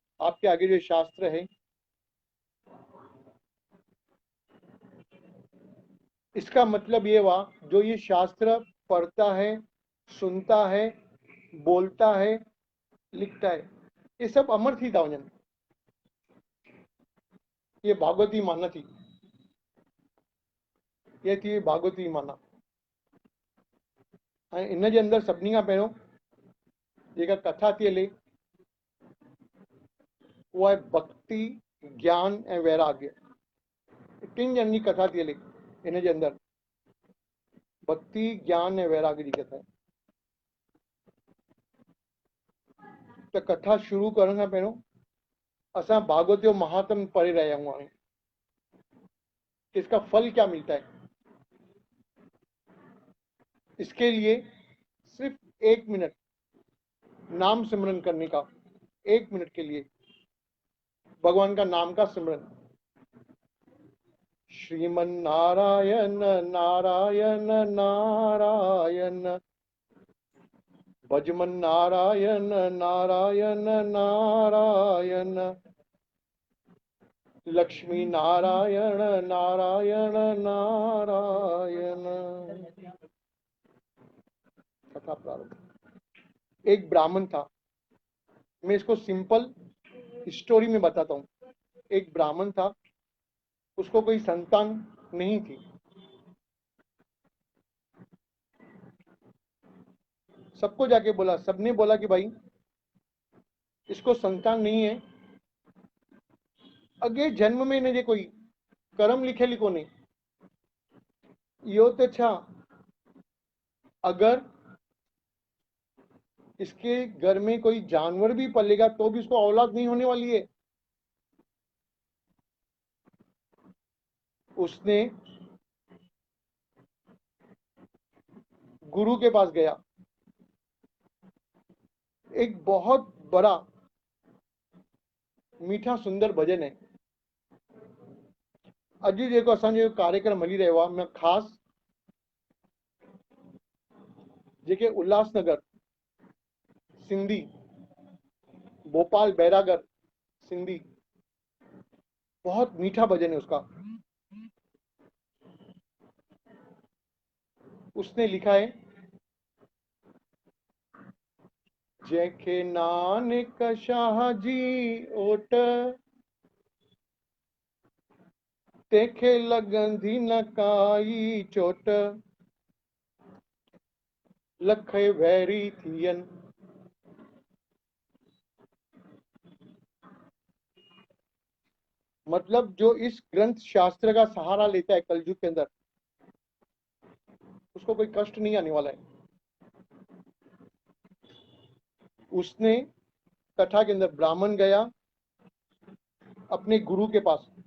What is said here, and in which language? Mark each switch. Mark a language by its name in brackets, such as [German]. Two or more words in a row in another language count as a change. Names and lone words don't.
[Hindi] आपके आगे जो शास्त्र है, इसका मतलब ये हुआ जो ये शास्त्र पढ़ता है, सुनता है, बोलता है, लिखता है, ये सब अमर [Sindhi] थी था वञनि। ये भागवती माना थी, ये थी भागवती माना। ऐं इन जे अंदरि सभिनी खां पहिरियों जेका कथा थी हले, उहा आहे भक्ति, ज्ञान ऐं वैराग्य। टिनि ॼणनि जी कथा थी हले इन जे अंदरि, भक्ति, ज्ञान ऐं वैराग्य जी कथा। त कथा शुरू करण खां पहिरियों असां भागवत जो महात्म पढ़े रहिया आहियूं। [Hindi] हाणे इसका फल क्या मिलता है? इसके लिए सिर्फ 1 मिनट नाम सिमरन करने का, 1 मिनट के लिए भगवान का नाम का सिमरन। श्रीमन नारायण नारायण नारायण, भजमन नारायण नारायण नारायण, लक्ष्मी नारायण नारायण नारायण। कथा प्रारंभ। एक ब्राह्मण था, मैं इसको [English] simple story [Hindi] में बताता हूँ। एक ब्राह्मण था, उसको कोई संतान नहीं थी। सबको जाके बोला, सबने बोला कि भाई इसको संतान नहीं है, [Sindhi] अगे जन्म में इनजे कोई कर्म लिखियल कोन्हे। इहो त छा, [Hindi] अगर इसके घर में कोई जानवर भी पलेगा तो भी उसको औलाद नहीं होने वाली है। उसने गुरु के पास गया। एक बहुत बड़ा मीठा सुंदर भजन है। [Sindhi] अॼु जेको असांजो कार्यक्रम हली रहियो आहे, मैं ख़ासि जेके उल्लासनगर सिंधी, [Hindi] भोपाल बैरागर सिंधी, बहुत मीठा भजन है उसका। उसने लिखा है, [Sindhi] जंहिंखे नानक शाह जी ओट, तंहिंखे लॻंदी न काई चोट, लख वैरी थियन। [Hindi] मतलब जो इस ग्रंथ शास्त्र का सहारा लेता है कलयुग के अंदर, उसको कोई कष्ट नहीं आने वाला है। उसने कथा के अंदर ब्राह्मण गया अपने गुरु के पास।